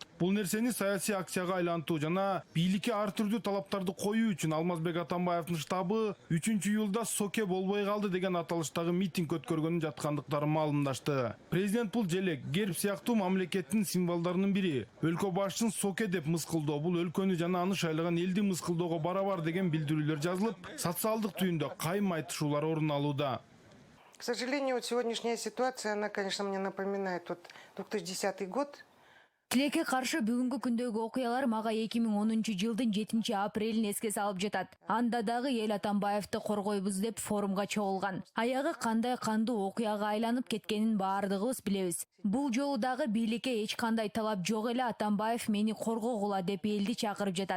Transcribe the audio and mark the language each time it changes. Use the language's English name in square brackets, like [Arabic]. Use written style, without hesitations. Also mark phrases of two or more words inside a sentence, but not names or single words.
[Kyrgyz] Бул нерсени саясий акцияга айлантуу жана бийликке ар түрдүү талаптарды коюу үчүн Алмазбек Атамбаевдин штабы 3-июлда соке болбой калды деген аталыштагы митинг өткөргөнүн жаткандыктары маалымдашты. Президент бул желек, герб сыяктуу мамлекеттин символдорунун бири. Өлкө башчысын соке деп мыскылдоо бул өлкөнү жана аны шайлаган элди мыскылdoого барабар деген билдирүүлөр жазылып, социалдык түйүндө кайым айтышуулар орун алууда. [Russian] К сожалению, вот сегодняшняя ситуация, она, конечно, мне напоминает 2010 год. [Kyrgyz] Тилекке каршы бүгүнкү күндөгү окуялар мага 2010-жылдын 7-апрелин эске салып жатат. Анда дагы эл Атамбаевди коргойбуз деп форумга чогулган. Аягы кандай кандуу окуяга айланып кеткенин баардыгыбыз билебиз. Бул жолу дагы бийликке эч кандай талап жок эле, Атамбаев мени коргогула деп элди чакырып жатат.